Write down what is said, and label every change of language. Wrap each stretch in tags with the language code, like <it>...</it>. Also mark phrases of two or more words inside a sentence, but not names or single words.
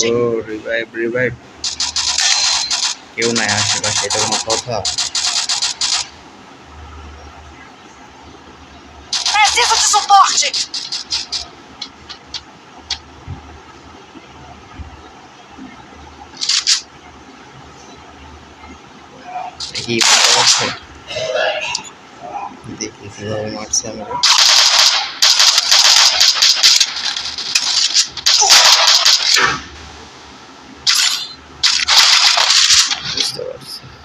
<bn>ও রিভাইভ, কেউ নাই আশেপাশে, এটা কোনো কথা?</bn> <pt>Preciso de suporte!</pt> <bn>দেখি মারতে পারছে, দেখি কিভাবে মারছে আমাকে। বুঝতে পারছি।</bn>